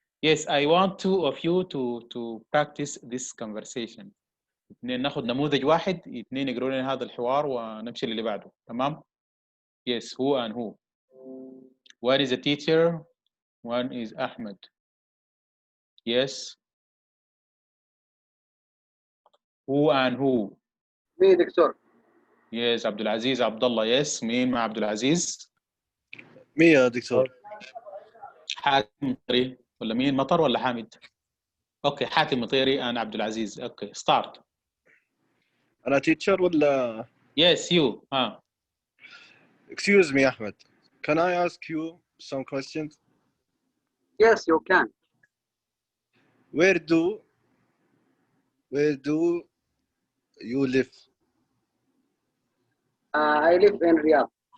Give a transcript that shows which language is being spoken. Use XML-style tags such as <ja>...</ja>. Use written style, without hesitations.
<en>Yes, I want 2 of you to practice this conversation.</en> <ar>اثنين ناخذ نموذج واحد، اثنين يقروا لنا هذا الحوار ونمشي للي بعده. تمام؟</ar> <en>Yes, who and who? One is a teacher, one is Ahmed. Yes. Who and who?</en> <ar>مين دكتور؟ Yes, عبد العزيز عبد الله. Yes, مين مع عبد العزيز؟ مين يا دكتور؟ حاتم مطيري ولا مين؟ مطر ولا حامد؟ اوكي حاتم مطيري انا عبد العزيز.</ar> <en>Okay start.</en> <ar>أنا teacher ولا؟</ar> <en>Yes, you. Excuse me, Ahmed. Can I ask you some questions? Yes, you can. Where do you live? I live in Riyadh.</en>